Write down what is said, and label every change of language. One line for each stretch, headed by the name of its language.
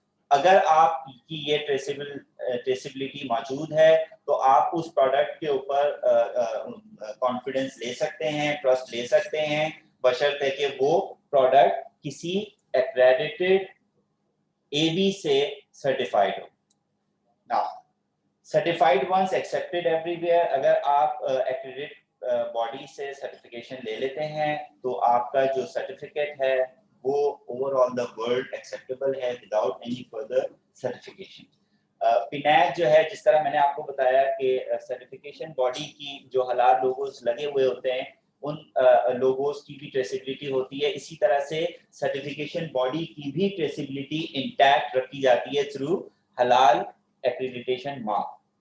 Urdu: اگر آپ کی یہ ٹریسیبلٹی موجود ہے تو آپ اس پروڈکٹ کے اوپر کانفیڈنس لے سکتے ہیں, ٹرسٹ لے سکتے ہیں, بشرطے کہ وہ پروڈکٹ کسی ایکریڈیٹڈ AB سے سرٹیفائڈ ہو.
English: Now, certified ones accepted everywhere.
Urdu: اگر آپ ایکریڈیٹ باڈی سے سرٹیفکیشن لے لیتے ہیں تو آپ کا جو سرٹیفکیٹ ہے وہ
English: over all the world acceptable
Urdu: ہے
English: Without any further certification.
Urdu: PNAC جو ہے, جس طرح میں نے آپ کو بتایا کہ سرٹیفکیشن باڈی کی جو حلال لوگوز لگے ہوئے ہوتے ہیں ان لوگوز کی بھی ٹریسیبلٹی ہوتی ہے, اسی طرح سے سرٹیفکیشن باڈی کی بھی ٹریسیبلٹی انٹیکٹ رکھی جاتی ہے تھرو حلال ایکریڈیٹیشن مارک,